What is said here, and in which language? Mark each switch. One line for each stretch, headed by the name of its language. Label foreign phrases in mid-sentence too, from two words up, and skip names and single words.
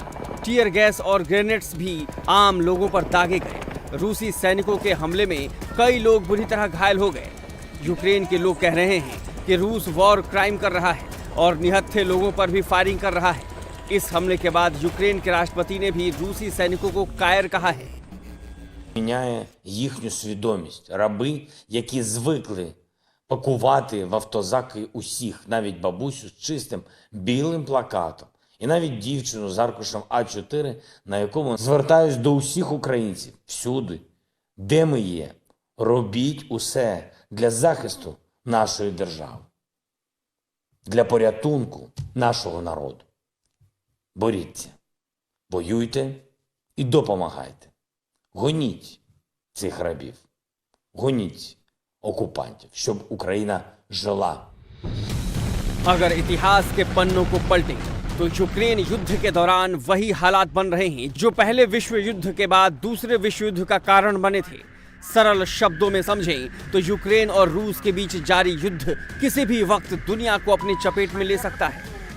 English: tear gas
Hindi: और ग्रेनेड्स भी आम लोगों पर दागे गए। रूसी सैनिकों के हमले में कई लोग बुरी तरह घायल हो गए। यूक्रेन के लोग कह रहे हैं कि रूस
English: war crime
Hindi: कर रहा है और निहत्थे लोगों पर भी फायरिंग कर रहा है। इस हमले के बाद यूक्रेन के राष्ट्रपति ने भी रूसी सैनिकों को कायर कहा है।
Ukrainian: Міняє їхню свідомість. Раби, які звикли пакувати в автозаки усіх, навіть бабусю з чистим білим плакатом, і навіть дівчину з аркушем А4, на якому звертаюсь до усіх українців всюди, де ми є, робіть усе для захисту нашої держави, для порятунку нашого народу. Боріться, воюйте і допомагайте. Гоніть цих рабів, гоніть окупантів, щоб Україна жила.
Hindi: अगर इतिहास के पन्नों को पलटें तो यूक्रेन युद्ध के दौरान वही हालात बन रहे हैं जो पहले विश्व युद्ध के बाद दूसरे विश्व युद्ध का कारण बने थे। सरल शब्दों में समझें तो यूक्रेन और रूस के बीच जारी युद्ध किसी भी वक्त दुनिया को अपनी चपेट में ले सकता है।